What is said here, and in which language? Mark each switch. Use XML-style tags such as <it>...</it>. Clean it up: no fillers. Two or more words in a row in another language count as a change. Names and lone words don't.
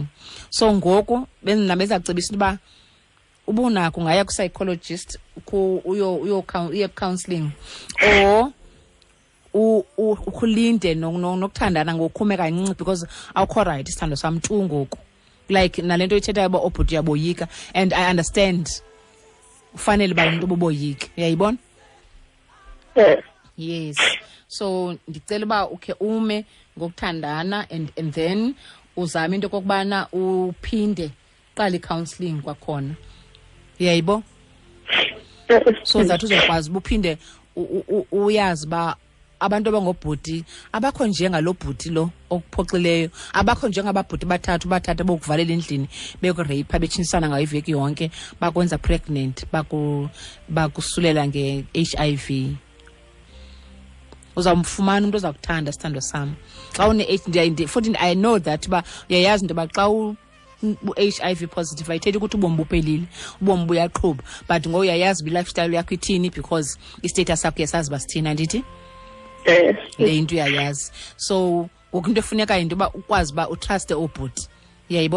<xh>So ngoku bezakucebisa uba ubunako ungaya ku-psychologist uye</xh> <en>counseling or</en> <xh>ukhulinde nokuthandana ngokukhume kancinci because awukho right isithando sami tu ngoku. Like nalento ithethayo uba obhuti uyaboyika</xh> <en>and I understand</en> <xh>ufanele uba umuntu obuboyika uyayibona. Yes, so ndicela uba ukhe ume ngokuthandana</xh> <en>and then</en> <xh>uzame into kokubana uphinde qala i-counseling kwakhona uyayibo.</xh> <en>So that</en> <xh>uzokwazi uphinde uyazi ba abantu abangobhuti abakho njengalo bhuti lo okuphoxileyo, abakho njengababhuti bathatha bokuvalela endlini bekureyipha betshinisana ngayo iveki yonke bakwenza pregnant bakusulela nge-HIV. Uzamfumana umuntu ozakuthanda sithando sami xa futhi</xh> <en>I know that</en> <xh>ba uyayazi into yoba xa u-</xh> <en>HIV positive</en> <xh>ayithethi ukuthi ubomi buphelile, ubomi buyaqhuba but ngoyayazi i-lifestyle yakho ithini because i-status sakho yasazi uba sithini andithi le into uyayazi. So ngoku into efuneka into yoba ukwazi uba utruste obhuti uyayibo.</xh>